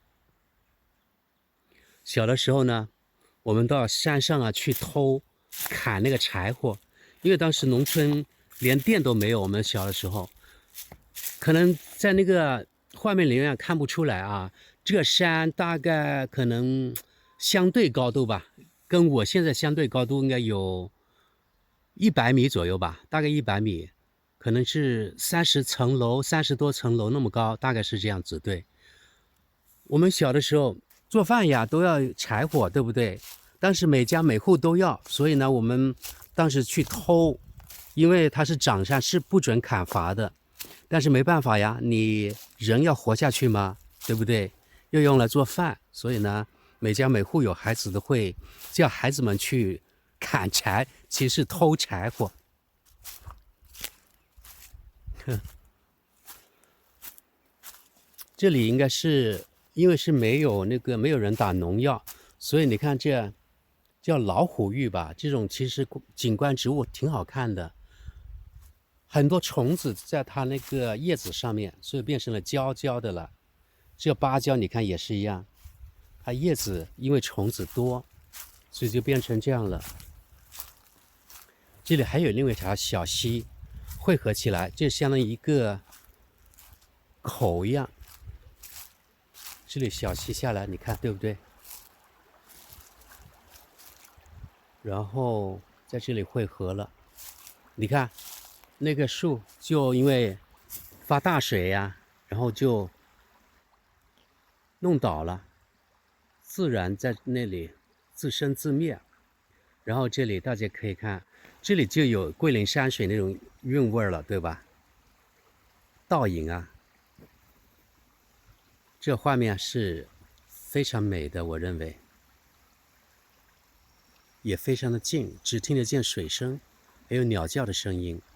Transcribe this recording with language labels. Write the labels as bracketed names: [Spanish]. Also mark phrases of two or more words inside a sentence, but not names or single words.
[Chinese] 小的時候呢，我們到山上啊去砍那個柴火，因為當时農村連電都沒有。我們小的時候，可能在那個畫面裡面看不出來啊，這個山大概可能相對高度吧，跟我現在相對高度應該有100米左右吧，大概100米。可能是30層樓，30多層樓那麼高，大概是這樣子。對，我們小的時候做飯呀都要柴火，對不對？當時每家每戶都要，所以呢，我們當時去偷，因為它是长山，是不准砍伐的。但是沒辦法呀，你人要活下去嘛，對不對？又用來做飯，所以呢，每家每戶有孩子的會叫孩子們去砍柴，其實是偷柴火。這裡應該是因為是沒有人打農藥，所以你看這叫老虎玉吧，這種其實景觀植物挺好看的，很多蟲子在它那個葉子上面，所以變成了焦焦的了。這芭蕉你看也是一樣，它葉子因為蟲子多，所以就變成這樣了。這裡還有另外一條小溪匯合起來，就相當於一個口一樣。這裡小溪下來，你看對不對？然後在這裡匯合了，你看那個樹就因為發大水呀，然後就弄倒了，自然在那裡自生自滅。然後這裡大家可以看，這裡就有桂林山水那種韻味了，對吧？倒影啊，這畫面是非常美的，我認為也非常的靜，只聽得見水聲，還有鳥叫的聲音。